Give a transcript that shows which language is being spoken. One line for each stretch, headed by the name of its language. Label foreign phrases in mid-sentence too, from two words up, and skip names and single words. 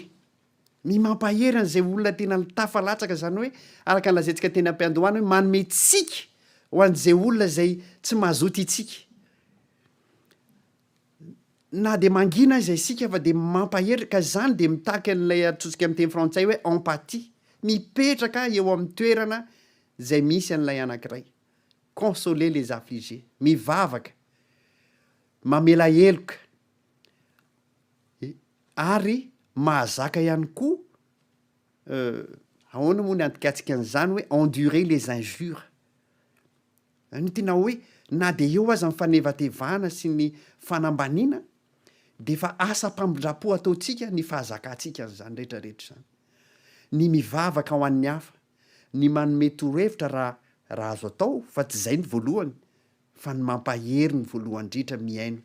Malagasy: Mampahery an'izay olona tena tafalatsaka zany hoe araka nylazaintsika teny am-piandohana hoe manome tsika ho an'izay olona zay tsy mazoto itsika. Na de mangina izay sika fa de mampahery ka zany de mitaky an'ilay atsotsika amin'ny teny frantsay hoe empathie. Mipetraka eo amin'ny toerana zay misy an'ilay anankiray.
French: Consoler les affligés.
Malagasy: Mivavaka. Mamela heloka. Ary mahazaka ihany koa ahoana moa ny antikatsika an'izany hoe
French: endurer les injures.
Malagasy: Ny tena hoe na de eo aza mifanevatevana sy ny fanambaniana de fa asa mpamindram-po ataotsika ny fahazakatsika an'izany rehetrarehetra zany. Ny mivavaka ho an'ny hafa, ny manome torohevitra raha azo atao fa tsy zay ny voalohany fa ny mampahery ny voalohany indrindra miaino.